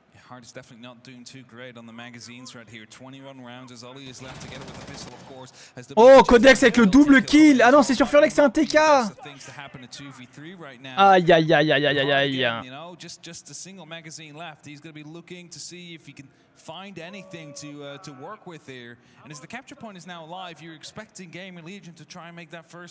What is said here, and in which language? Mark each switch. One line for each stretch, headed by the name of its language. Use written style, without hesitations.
English: Hard is definitely not doing too great on the magazines right here. 21 rounds as Ollie is left together with the pistol, of course.
French: Oh, Codex avec le double kill. Ah non, c'est sur Furlex, c'est un TK. Aïe aïe aïe aïe aïe aïe.
English: Just a single magazine left. He's going to be looking to see if he can find anything to work with here. And as the capture point is now alive, you're expecting GamerLegion to try and make that first.